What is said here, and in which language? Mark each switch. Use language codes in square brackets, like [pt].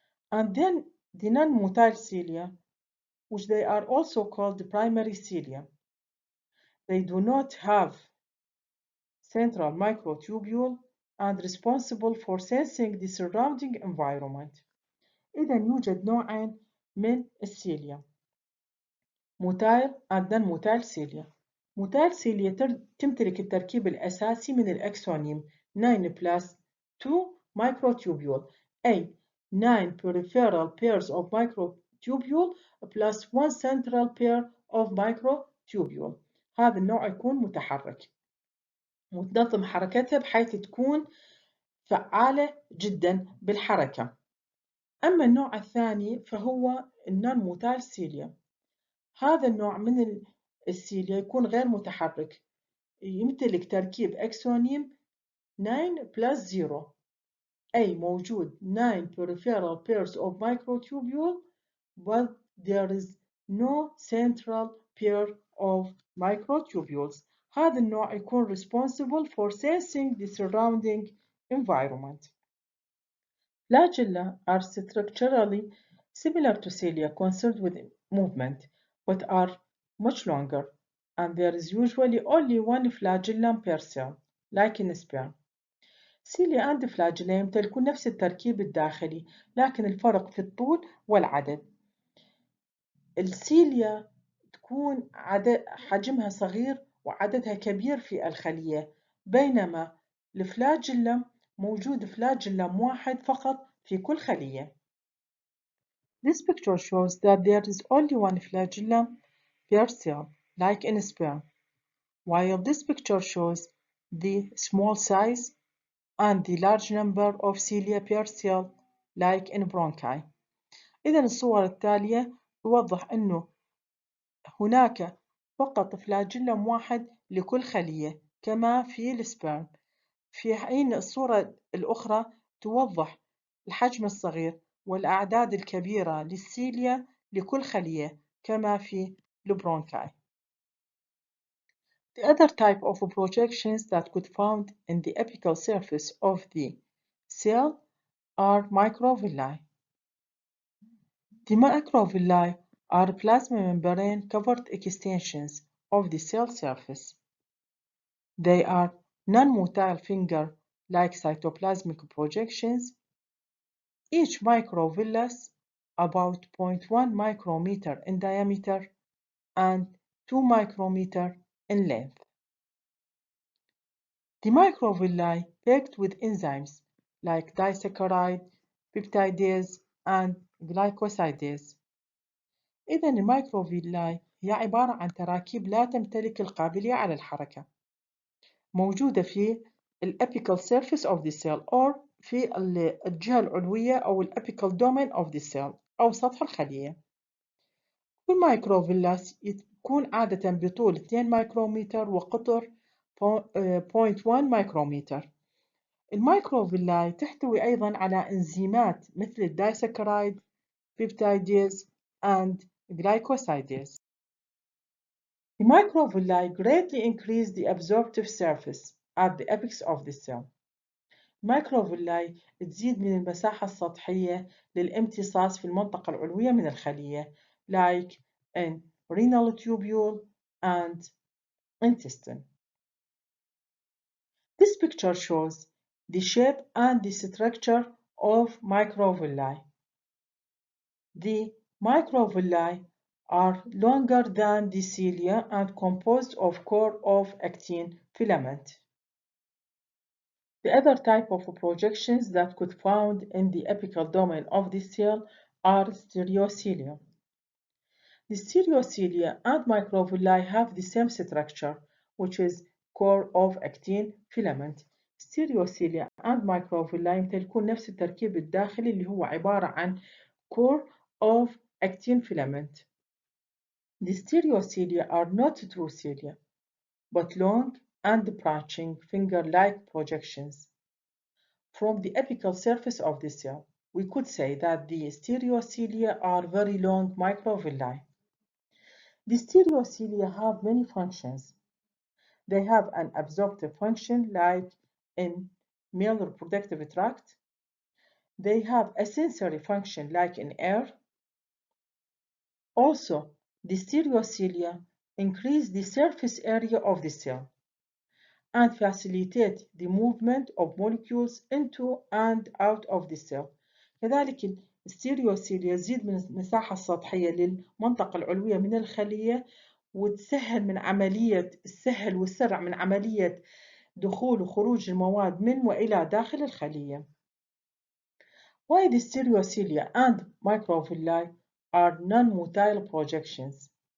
[en] And then the non-motile cilia, which they are also called the primary cilia. They do not have central microtubule and responsible for sensing the surrounding environment. [ar] إذا يوجد نوعين من السيليا [en] motile and non-motile cilia. motile cilia [ar] تمتلك التركيب الأساسي من الأكسونيم [en] 9 plus 2 microtubule أي 9 peripheral pairs of microtubule plus 1 central pair of microtubule. [ar] هذا النوع يكون متحرك وتنظم حركتها بحيث تكون فعالة جدا بالحركة. أما النوع الثاني فهو النون-motile cilia. هذا النوع من السيليا يكون غير متحرك يمتلك تركيب أكسونيم [en] 9 plus 0 [ar] أي موجود [en] 9 peripheral pairs of microtubule but there is no central pair of microtubules. [ar] هذا النوع يكون [en] responsible for sensing the surrounding environment. Flagella are structurally similar to cilia concerned with movement but are much longer, and there is usually only one flagellum per cell, like in sperm. cilia and flagella [ar] يمتلكون نفس التركيب الداخلي، لكن الفرق في الطول والعدد. السيليا تكون حجمها صغير وعددها كبير في الخلية، بينما الفلاجيلم موجود فلاجيلم واحد فقط في كل خلية. [en] This picture shows that there is only one flagellum per cell, like in sperm, while this picture shows the small size and the large number of cilia per cell, like in bronchi. [ar] إذن الصور التالية توضح أنه هناك فقط فلاجيلم واحد لكل خلية كما في السبرم. في حين الصورة الأخرى توضح الحجم الصغير والأعداد الكبيرة للسيليا لكل خلية كما في البرونكاي. [en] The other type of projections that could found in the apical surface of the cell are microvilli. The microvilli are plasma membrane covered extensions of the cell surface. They are non-motile finger-like cytoplasmic projections. Each microvillus about 0.1 micrometer in diameter and 2 micrometer in length. The microvilli packed with enzymes like disaccharide, peptidase, and glycosidase. [ar] إذا الميكروفيلاي هي عبارة عن تراكيب لا تمتلك القابلية على الحركة، موجودة في الأبيكال [en] surface of the cell or [ar] في الجهة العلوية أو الأبيكال [en] domain of the cell [ar] أو سطح الخلية. كل مايكروفيلاس يكون عادة بطول 2 مايكرومتر وقطر 0.1 مايكرومتر. المايكروفيلاي تحتوي أيضا على إنزيمات مثل الدايسكرايد، [en] peptidase, and glycosidase. The microvilli greatly increase the absorptive surface at the apex of the cell. [ar] الميكروفيلاي تزيد من المساحة السطحية للامتصاص في المنطقة العلوية من الخلية [en] like in renal tubule and intestine. This picture shows the shape and the structure of microvilli. The microvilli are longer than the cilia and composed of core of actin filament. The other type of projections that could found in the apical domain of the cell are stereocilia. The stereocilia and microvilli have the same structure, which is core of actin filament. stereocilia and microvilli [ar] يمتلكون نفس التركيب الداخلي اللي هو عبارة عن [en] core of actin filament. The stereocilia are not true cilia, but long and branching finger-like projections. From the apical surface of the cell, we could say that the stereocilia are very long microvilli. The stereocilia have many functions. They have an absorptive function like in male reproductive tract. They have a sensory function like in air. Also, the stereocilia increase the surface area of the cell and facilitate the movement of molecules into and out of the cell. [ar] كذلك الستيريوسيليا يزيد من المساحة السطحية للمنطقة العلوية من الخلية وتسهل من عملية السهل والسرع من عملية دخول وخروج المواد من وإلى داخل الخلية. [en] Why the stereocilia and microvilli are non-motile projections?